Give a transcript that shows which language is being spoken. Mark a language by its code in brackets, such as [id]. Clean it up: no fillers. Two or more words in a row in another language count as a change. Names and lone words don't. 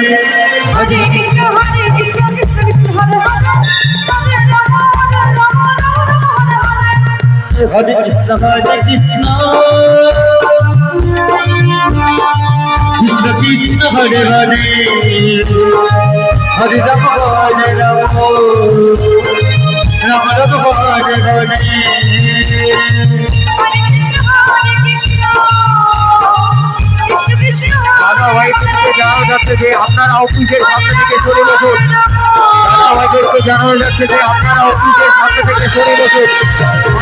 [bn] হরে কৃষ্ণ কৃষ্ণ কৃষ্ণ হরে হরে হরে রাম রাম রাম হরে হরে হরে কৃষ্ণ কৃষ্ণ কৃষ্ণ হরে হরে হরে রাম রাম রাম হরে হরে দাদা ভাইদেরকে জানানো যাচ্ছে যে আপনারা অফিসের সামনে থেকে সরে বসুন। দাদা ভাইদেরকে জানানো যাচ্ছে যে আপনারা অফিসের সামনে থেকে সরে বসুন।